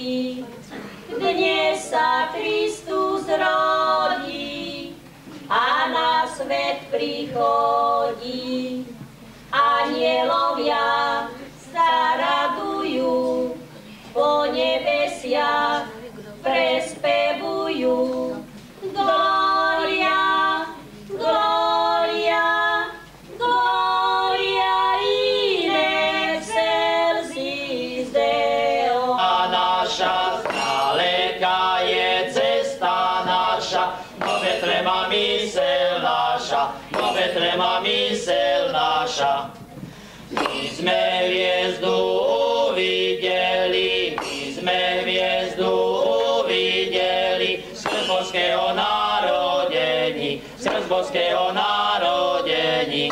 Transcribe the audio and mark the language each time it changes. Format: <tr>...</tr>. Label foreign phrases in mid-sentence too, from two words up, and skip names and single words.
<sk>Dnes sa Kristus rodí a na svet prichodí. Anjelovia sa radujú, po nebesiach prespevujú.</sk> <la>Gloria, gloria, gloria in excelsis Deo.</la> <sk>A naša zďaleka je cesta naša, do Betlema mysel naša, do Betlema mysel naša. My sme hviezdu uvideli, my sme hviezdu uvideli, skrz božského narodení, skrz božského narodení.</sk>